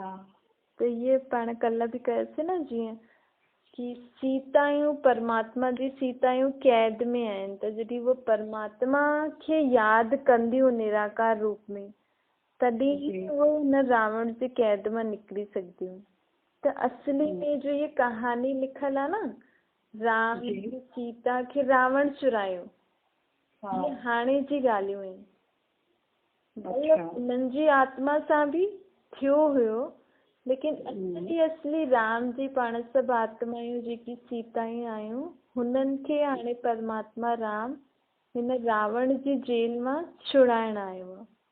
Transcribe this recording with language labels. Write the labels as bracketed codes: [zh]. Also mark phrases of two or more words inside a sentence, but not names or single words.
[sd] त इहे पाण कल्ह बि कयोसीं न, जीअं कि सीतायूं परमात्मा जी सीतायूं कैद में आहिनि, त जॾहिं उहो परमात्मा खे यादि कंदियूं निराकार रूप में, तॾहिं उहो हुन रावण जे कैद मां निकिरी सघंदियूं। त असली में जो ये कहानी लिखल आहे न, राम जी सीता खे रावण चुरायो, ये हाणे जी ॻाल्हियूं आहिनि। उन्हनि जी आत्मा सां बि थियो हुयो, लेकिन असली राम जी पाण सभु आत्मायूं जेकी सीतायूं आहियूं, हुननि खे हाणे परमात्मा राम हिन रावण जी जेल मां छुड़ाइण आयो आहे।